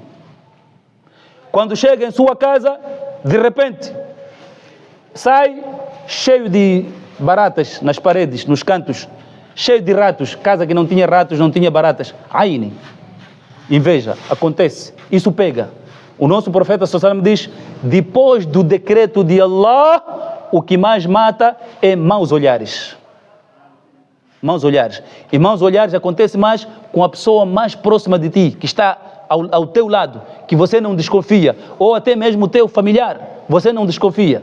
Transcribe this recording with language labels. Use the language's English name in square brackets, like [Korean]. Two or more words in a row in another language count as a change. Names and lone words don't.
[Portuguese] Quando chega em sua casa, de repente, sai cheio de baratas nas paredes, nos cantos, cheio de ratos. Casa que não tinha ratos, não tinha baratas. Aine. Inveja, acontece, isso pega. O nosso profeta [Arabic] صلى الله عليه وسلم [Portuguese] diz: depois do decreto de Allah, o que mais mata é maus olhares. Maus olhares. E maus olhares acontece mais com a pessoa mais próxima de ti, que está ao teu lado, que você não desconfia, ou até mesmo o teu familiar, você não desconfia.